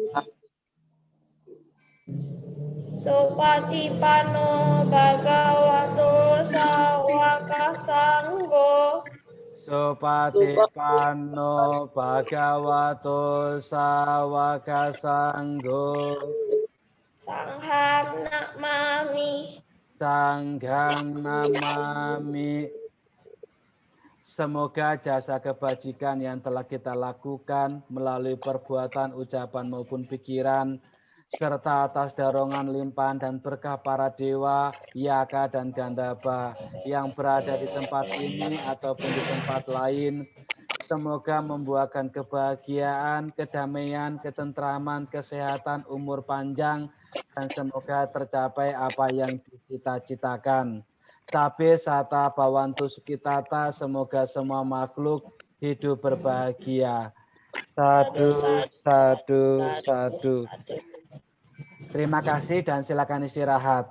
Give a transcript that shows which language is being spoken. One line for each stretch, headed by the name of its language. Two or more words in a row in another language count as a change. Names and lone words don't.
Pali: Sopatipano bhagavato sawaka sanggo. Sopatipano bhagavato sawaka sanggo. Sangham namami. Sanghang namami.
Indonesian: Semoga jasa kebajikan yang telah kita lakukan melalui perbuatan, ucapan maupun pikiran, serta atas dorongan limpahan dan berkah para dewa, yaka dan gandhaba yang berada di tempat ini ataupun di tempat lain, semoga membuahkan kebahagiaan, kedamaian, ketentraman, kesehatan, umur panjang, dan semoga tercapai apa yang dicita-citakan.
Pali: Sabe sata bawantu sukitata,
Indonesian: semoga semua makhluk hidup berbahagia.
Pali: Sadu, sadu, sadu.
Indonesian: Terima kasih dan silakan istirahat.